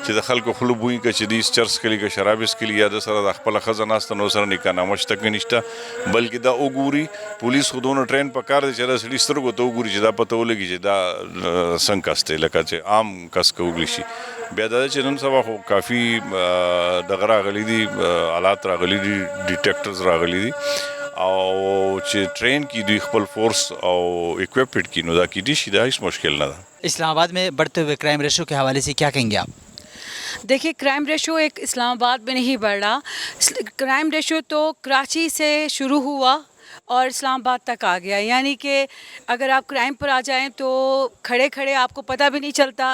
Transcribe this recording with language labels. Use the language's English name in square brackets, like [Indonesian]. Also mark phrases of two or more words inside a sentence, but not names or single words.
[Pashto] چې د خلکو خوله بوی که چې دوی چرس کلي که شراب څکلي یا د سره د خپله ښځه ناسته نو سره نکاح نامه شته که نشته بلکې دا وګوري پولیس خو دونه ټرین په کار دی چې دا سړي سترګو ته وګوري چې دا پته ولګي چې دا څنګه کس دی لکه چې عام کس که وګړي شي بیا دا چې نن سبا خو کافي دغه راغلي دي آلات راغلي دي ډیټیکټرز راغلي دي او چې ټرین کی دوی خپل فورس او اکوپمنٹ کی نو دا کیدی شي دا هیڅ مشکل نه ده [Urdu] اسلام آباد میں بڑھتے ہوئے کرائم ریشو کے حوالے سے کیا کہیں گے آپ؟ دیکھیے کرائم ریشو ایک اسلام آباد میں نہیں بڑھ رہا. کرائم ریشو تو کراچی سے شروع ہوا اور اسلام آباد تک آ گیا. یعنی کہ اگر آپ کرائم پر آ جائیں تو کھڑے کھڑے آپ کو پتہ بھی نہیں چلتا.